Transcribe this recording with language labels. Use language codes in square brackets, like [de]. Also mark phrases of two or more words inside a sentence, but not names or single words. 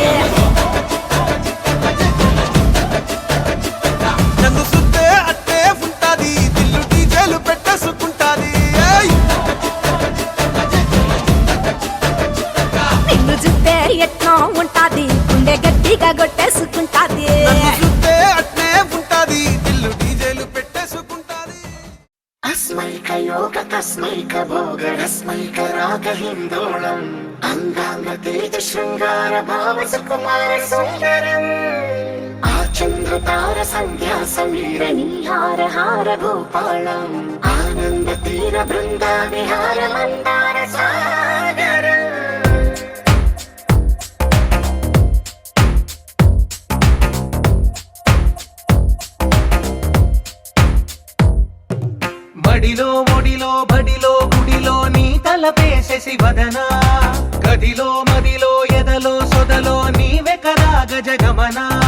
[te] నన్ను సుత్తే అట్టే ఉంటాది దిల్లు డీజేలు పెట్టేసుకుంటాది ఏయ్! నిన్ను చూస్తే ఎట్నో ఉంటాది గుండె గట్టిగా కొట్టేసుకుంటాది నన్ను సుత్తే అట్టే ఉంటాది దిల్లు డీజేలు పెట్టేసుకుంటాది [sa] अस्मैकयोग तस्मैक भोग रस्मैक राग हिन्दोळम् अङ्गाङ्ग तेज शृङ्गार भाव सुकुमार सुन्दरम् आचन्द्रतार सन्ध्या समीर नीहार हार भूपालम् आनन्द तीर बृन्दा विहार मन्दार सागरम् [te] మడిలో ఒడిలో బడిలో గుడిలో నీ తలపేసేసి వదనా గదిలో మదిలో ఎదలో సొదలో నీవే కదా గజగమనా